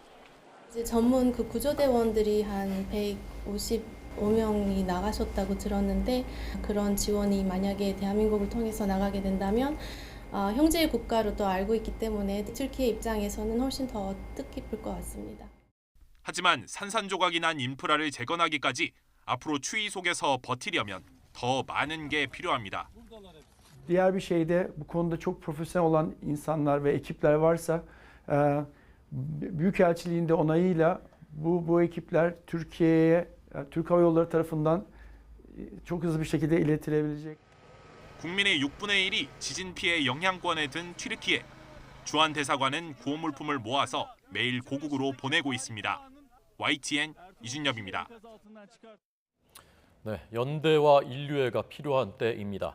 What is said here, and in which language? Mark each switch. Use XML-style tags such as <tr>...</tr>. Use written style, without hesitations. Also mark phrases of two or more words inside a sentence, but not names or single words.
<ko>이제 전문 그 구조대원들이 한 155명이 나가셨다고 들었는데 그런 지원이 만약에 대한민국을 통해서 나가게 된다면 형제의 국가로 또 알고 있기 때문에 튀르키예 입장에서는 훨씬 더 뜻깊을 것 같습니다. 하지만 산산조각이 난 인프라를 재건하기까지 앞으로 추위 속에서 버티려면 더 많은 게 필요합니다.</ko> <tr>Diğer bir şeyde bu konuda çok profesyonel olan insanlar ve ekipler varsa Büyükelçiliğin de onayıyla bu ekipler Türkiye'ye Türk Hava Yolları tarafından çok hızlı bir şekilde iletilebilecek.</tr> <ko>국민의 6분의 1이 지진 피해 영향권에 든 튀르키예. 주한 대사관은 구호 물품을 모아서 매일 고국으로 보내고 있습니다. YTN 이준엽입니다. 네, 연대와 인류애가 필요한 때입니다.</ko>